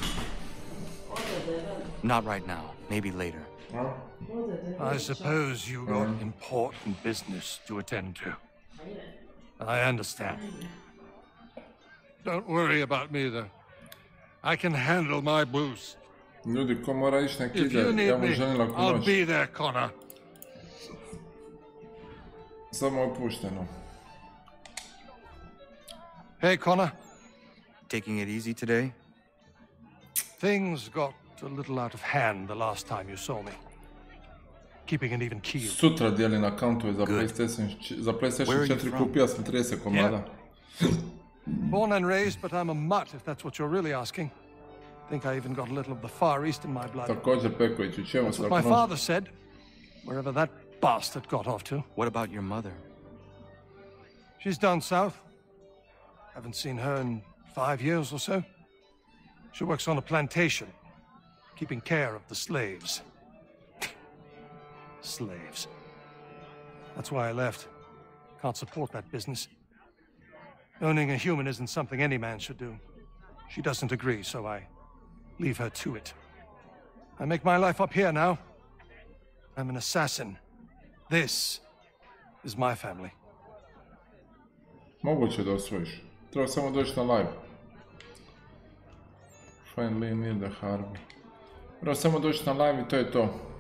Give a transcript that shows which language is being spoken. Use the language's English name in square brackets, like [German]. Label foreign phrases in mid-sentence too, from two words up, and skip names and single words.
[English] Not right now. Maybe later. I suppose you got important business to attend to. I understand. Don't worry about me, though. I can handle my boost. [Croatian] Ljudi, ko mora ići nek [English] If [Croatian] ide, [English] you [Croatian] ja [English] need [Croatian] mu [English] me, [Croatian] želim laku [English] I'll [Croatian] noć. [English] be there, Connor. [Croatian] Samo opušteno. [English] Hey, Connor. Taking it easy today? Things got a little out of hand the last time you saw me. Keeping an even keel. [Croatian] Sutra dijelim akauntove za PlayStation 4, kupio sam 30 komada. [English] Born and raised, but I'm a mutt, if that's what you're really asking. Think I even got a little of the Far East in my blood. [Croatian] Također Peković, u čemu [English] That's [Croatian] se [English] what [Croatian] laku [English] my [Croatian] noć? [English] father said, wherever that bastard got off to. What about your mother? She's down south. Haven't seen her in 5 years or so. She works on a plantation, keeping care of the slaves. Slaves. That's why I left. Can't support that business. Owning a human isn't something any man should do. She doesn't agree, so I leave her to it. I make my life up here now. I'm an assassin. This is my family. [Croatian] Moguće da osvojiš. Treba samo doći na live. [English] Finally near the harbor. [Croatian] Treba samo doći na live i to je to.